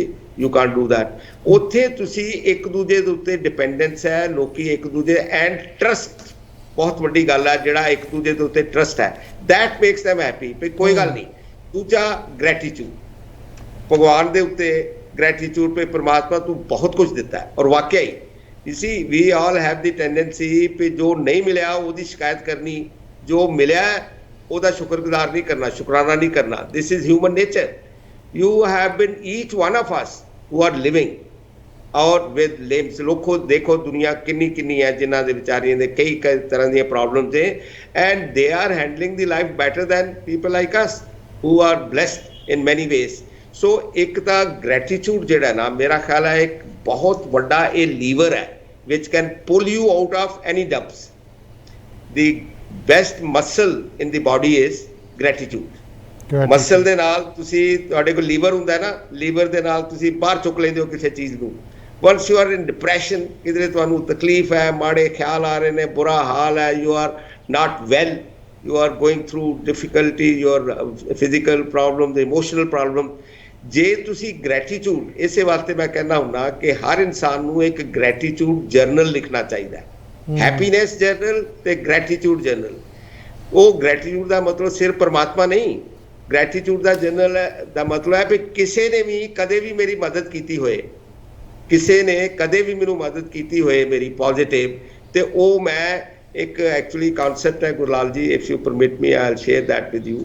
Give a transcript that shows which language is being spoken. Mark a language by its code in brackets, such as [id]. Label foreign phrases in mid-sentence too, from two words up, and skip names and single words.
[en] you can't do that. [pa] ਉੱਥੇ ਤੁਸੀਂ ਇੱਕ ਦੂਜੇ ਦੇ ਉੱਤੇ ਡਿਪੈਂਡੈਂਸ ਹੈ, ਲੋਕੀ ਇੱਕ ਦੂਜੇ, [en] and trust [pa] ਬਹੁਤ ਵੱਡੀ ਗੱਲ ਹੈ, ਜਿਹੜਾ ਇੱਕ ਦੂਜੇ ਦੇ ਉੱਤੇ ਟਰਸਟ ਹੈ, [en] that makes them happy [pa] ਵੀ ਕੋਈ ਗੱਲ ਨਹੀਂ। ਦੂਜਾ ਗ੍ਰੈਟੀਟਿਊਡ, ਭਗਵਾਨ ਦੇ ਉੱਤੇ ਗ੍ਰੈਟੀਟਿਊਡ [hi] पे परमात्मा तू बहुत कुछ देता है। और वाकई [en] you see we all have the tendency [hi] पे जो नहीं मिला [pa] ਉਹਦੀ ਸ਼ਿਕਾਇਤ ਕਰਨੀ, ਜੋ ਮਿਲਿਆ ਉਹਦਾ ਸ਼ੁਕਰਗੁਜ਼ਾਰ ਨਹੀਂ ਕਰਨਾ, ਸ਼ੁਕਰਾਨਾ ਨਹੀਂ ਕਰਨਾ। this is human nature. [en] you have been each one of us who are living और with limbs। [pa] ਲੋਕੋ ਦੇਖੋ ਦੁਨੀਆ ਕਿੰਨੀ ਕਿੰਨੀ ਹੈ ਜਿਨ੍ਹਾਂ ਦੇ ਵਿਚਾਰੀਆਂ ਦੇ ਕਈ ਤਰ੍ਹਾਂ ਦੀਆਂ ਪ੍ਰੋਬਲਮਸ ਹੈ, [en] and they are handling the life better than people like us who are blessed in many ways। [pa] ਸੋ ਇੱਕ ਤਾਂ ਗ੍ਰੈਟੀਟਿਊਡ ਜਿਹੜਾ ਨਾ, ਮੇਰਾ ਖਿਆਲ ਹੈ ਇੱਕ ਬਹੁਤ ਵੱਡਾ ਇਹ ਲੀਵਰ ਹੈ [en] which can pull you out of any dumps। the best muscle in the body is gratitude। [pa] ਮਸਲ ਦੇ ਨਾਲ ਤੁਸੀਂ, ਤੁਹਾਡੇ ਕੋਲ ਲੀਵਰ ਹੁੰਦਾ ਹੈ ਨਾ, ਲੀਵਰ ਦੇ ਨਾਲ ਤੁਸੀਂ ਬਾਹਰ ਚੁੱਕ ਲੈਂਦੇ ਹੋ ਕਿਸੇ ਚੀਜ਼ ਨੂੰ। [en] once you are in depression, [pa] ਕਿਧਰੇ ਤੁਹਾਨੂੰ ਤਕਲੀਫ ਹੈ, ਮਾੜੇ ਖਿਆਲ ਆ ਰਹੇ ਨੇ, ਬੁਰਾ ਹਾਲ ਹੈ, [en] you are not well, you are going through difficulty, your physical problem, the emotional problem। [pa] ਜੇ ਤੁਸੀਂ ਗ੍ਰੈਟੀਟਿਊਡ, ਇਸੇ ਵਾਸਤੇ ਮੈਂ ਕਹਿੰਦਾ ਹੁੰਦਾ ਕਿ ਹਰ ਇਨਸਾਨ ਨੂੰ ਇੱਕ [en] gratitude journal [pa] ਲਿਖਣਾ ਚਾਹੀਦਾ ਹੈ। [en] happiness journal [pa] ਤੇ [en] gratitude journal. [pa] ਉਹ ਗ੍ਰੈਟੀਟਿਊਡ ਦਾ ਮਤਲਬ ਸਿਰਫ ਪਰਮਾਤਮਾ ਨਹੀਂ, ਗ੍ਰੈਟੀਟਿਊਡ ਦਾ ਜਰਨਲ ਦਾ ਮਤਲਬ ਹੈ ਵੀ ਕਿਸੇ ਨੇ ਵੀ ਕਦੇ ਵੀ ਮੇਰੀ ਮਦਦ ਕੀਤੀ ਹੋਏ, ਕਿਸੇ ਨੇ ਕਦੇ ਵੀ ਮੈਨੂੰ ਮਦਦ ਕੀਤੀ ਹੋਏ ਮੇਰੀ ਪੋਜ਼ਿਟਿਵ, ਤੇ ਉਹ ਮੈਂ ਇੱਕ [en] actually concept [pa] ਹੈ ਗੁਰਲਾਲ ਜੀ, [en] if you permit me I will share that with you.